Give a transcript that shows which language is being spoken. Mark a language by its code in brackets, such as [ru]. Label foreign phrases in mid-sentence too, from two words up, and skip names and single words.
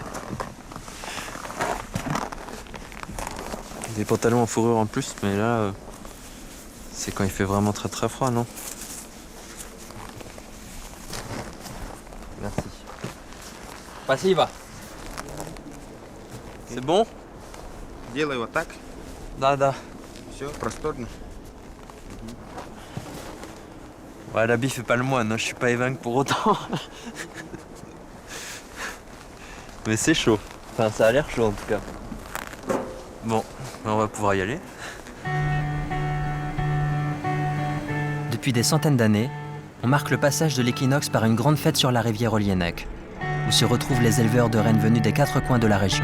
[fr] Des pantalons en fourrure en plus, mais là, c'est quand il fait vraiment très très froid, non? Merci. [ru] Спасибо. [fr] C'est bon? [ru] Делай вот так. Да. Все, просторно. [fr] Ouais, l'habit fait pas le moine, hein. Je suis pas évêque pour autant. Mais c'est chaud. Enfin, ça a l'air chaud en tout cas. Bon, on va pouvoir y aller. Depuis des centaines d'années, on marque le passage de l'équinoxe par une grande fête sur la rivière Olienek, où se retrouvent les éleveurs de rennes venus des 4 coins de la région.